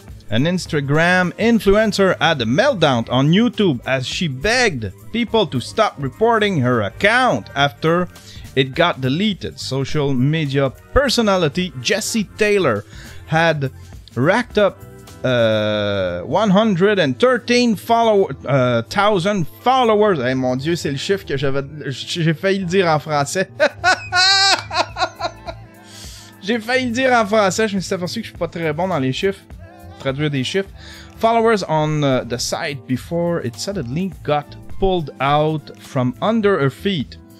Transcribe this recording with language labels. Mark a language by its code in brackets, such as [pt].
[en] An Instagram influencer had a meltdown on YouTube as she begged people to stop reporting her account after it got deleted. Social media personality Jessie Taylor had racked up 113,000 followers. [fr] Hey, mon Dieu, c'est le chiffre que j'ai failli le dire en français. J'ai failli le dire en français, je me suis aperçu que je suis pas très bon dans les chiffres. Traduire des chiffres. [en] Followers on the site before it suddenly got pulled out from under her feet.